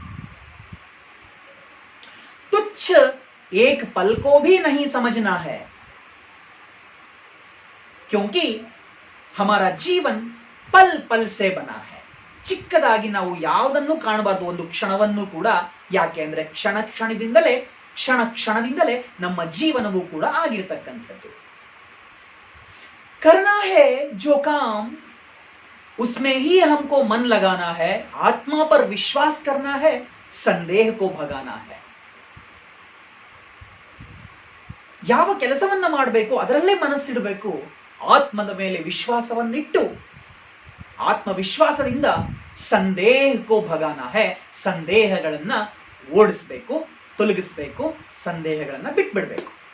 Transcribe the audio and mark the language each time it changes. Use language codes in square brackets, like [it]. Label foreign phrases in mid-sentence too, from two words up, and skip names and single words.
[hi] तुच्छ एक पल को भी नहीं समझना है, क्योंकि हमारा जीवन पल पल से बना है. [kn] ಚಿಕ್ಕದಾಗಿ ನಾವು ಯಾವುದನ್ನು ಕಾಣಬಾರದು, ಒಂದು ಕ್ಷಣವನ್ನು ಕೂಡ. ಯಾಕೆ ಅಂದ್ರೆ ಕ್ಷಣ ಕ್ಷಣದಿಂದಲೇ ನಮ್ಮ ಜೀವನವೂ ಕೂಡ ಆಗಿರತಕ್ಕಂಥದ್ದು. [hi] करना है जो काम उसमें ही हमको मन लगाना है, आत्मा पर विश्वास करना है, संदेह को भगाना है. [kn] ಯಾವ ಕೆಲಸವನ್ನ ಮಾಡಬೇಕು ಅದರಲ್ಲೇ ಮನಸ್ಸಿಡಬೇಕು, ಆತ್ಮದ ಮೇಲೆ ವಿಶ್ವಾಸವನ್ನಿಟ್ಟು ಆತ್ಮವಿಶ್ವಾಸದಿಂದ [hi] संदेह को भगाना है, [kn] ಸಂದೇಹಗಳನ್ನ ಓಡಿಸಬೇಕು, ತೊಲಗಿಸಬೇಕು, ಸಂದೇಹಗಳನ್ನ ಬಿಟ್ಬಿಡ್ಬೇಕು.